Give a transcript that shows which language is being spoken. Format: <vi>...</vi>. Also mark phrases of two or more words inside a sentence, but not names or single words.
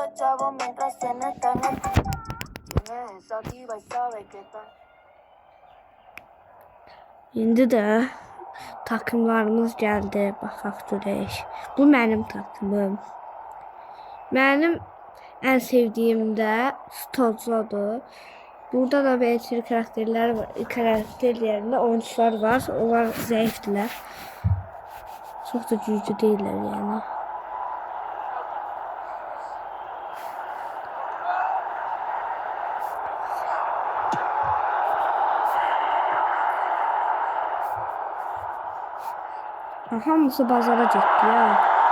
<az>İndi də takımlarımız gəldi. Baxaq görək. Bu mənim takımım. Mənim ən sevdiyim də Stozodur.</az> <tr>Burada da belirli karakterler var. Karakterlerinde oyuncular var.</tr> <az>Onlar zayıfdılar.</az> <tr>Çok da güçlü değiller yani.</tr> <az>Hamısı bazara gitti ya.</az>